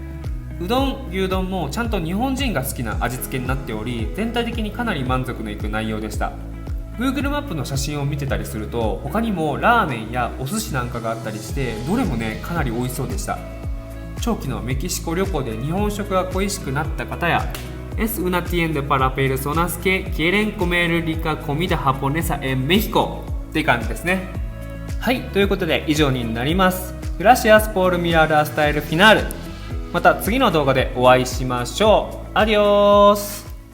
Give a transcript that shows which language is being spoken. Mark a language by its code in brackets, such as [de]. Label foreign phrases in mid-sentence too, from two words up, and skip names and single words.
[ja] うどん、牛丼もちゃんと日本人が好きな味付けになっており、全体的にかなり満足のいく内容でした。 Google マップの写真を見てたりすると、他にもラーメンやお寿司なんかがあったりして、どれもねかなり美味しそうでした。長期のメキシコ旅行で日本食が恋しくなった方や、 [es] Es una tienda para personas que quieren comer rica comida japonesa en México [ja] っていう感じですね。はい、ということで以上になります。 [es] gracias por mirar hasta el final. [ja] また次の動画でお会いしましょう。アディオース。